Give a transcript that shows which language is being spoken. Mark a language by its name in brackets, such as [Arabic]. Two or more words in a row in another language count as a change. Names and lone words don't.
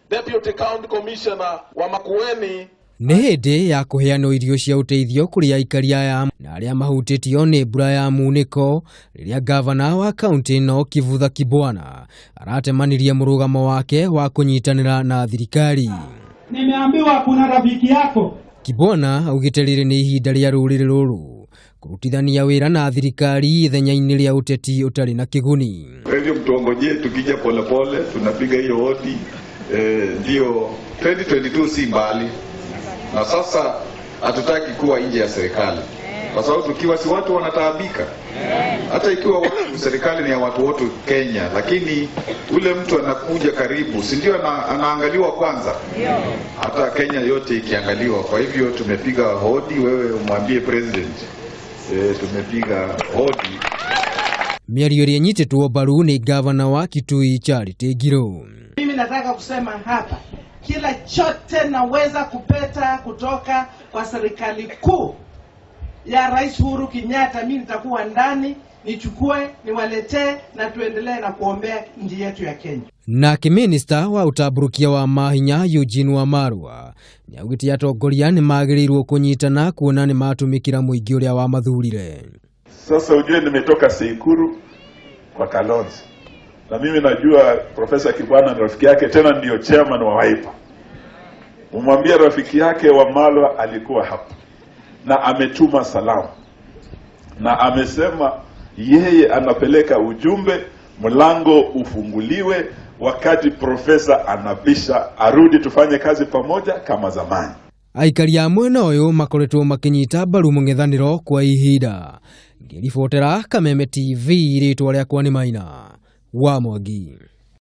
[English] Deputy County Commissioner wa Makueni [Kikuyu] nĩ hĩndĩ ya kũheana irio cia ũteithio kũrĩ aikari aya na arĩa mahutĩtio nĩ mbura ya munĩko rĩrĩa ngavana wa kaunti ĩno Kivutha Kibwana aratemanirie mũrũgamo wake wa kunyitanira na thirikari. [Swahili] Nimeambiwa kuna rafiki yako. [Kikuyu] Kibwana augite riri nĩ ihinda rĩa ruriri rũrũ kurutithania wira na thirikari ithenya-inĩ rĩa ũteti ũtarĩ na kĩguni. [Swahili] Hivyo mtongoje tukija polepole tunapiga hiyo hodi ndio 2022 si mbali. Na sasa hatutaki kuwa nje ya serikali. Kwa sababu tukiwa si watu wanataabika. Hata ikiwa serikali ni ya watu wote Kenya, lakini ule mtu anakuja karibu, si ndio anaangaliwa kwanza? Hata Kenya yote ikiangaliwa. Kwa hivyo tumepiga hodi, wewe umwambie president. Tumepiga hodi. [Kikuyu] Miario ĩrĩa mbaru nĩ gavana wa Kitui Charity Ngilu. [Swahili] Mimi nataka kusema hapa, kila chote naweza kupeta kutoka kwa serikali kuu ya Rais Uhuru Kenyatta, mimi nitakuwa ndani, nichukue, niwaletee na tuendelee na kuombea nchi yetu ya Kenya. [Kikuyu] Nake minista wa utamburukia wa mahinya Eugene Wamalwa ni augite Atongoria nĩ magĩrĩirwo kũnyitana kuona nĩ matumikira mũingĩ ũrĩa wa mathurire. [Swahili] Sasa ujue nimetoka Seikuru kwa Kalonzo. Na mimi najua Profesa Kibwana ni rafiki yake, tena ndio chairman wa Wiper. Umwambia rafiki yake Wamalwa alikuwa hapa na ametuma salamu. Na amesema yeye anapeleka ujumbe mlango ufunguliwe wakati profesa anabisha arudi tufanye kazi pamoja kama zamani. [Kikuyu] Aikari a mwena ũyũ makoretwo makinyita mbaru mũng'ethanĩro kwa ihinda. Ngĩribotera Kameme TV rĩtwa rĩakwa nĩ Maina wa Mwangi.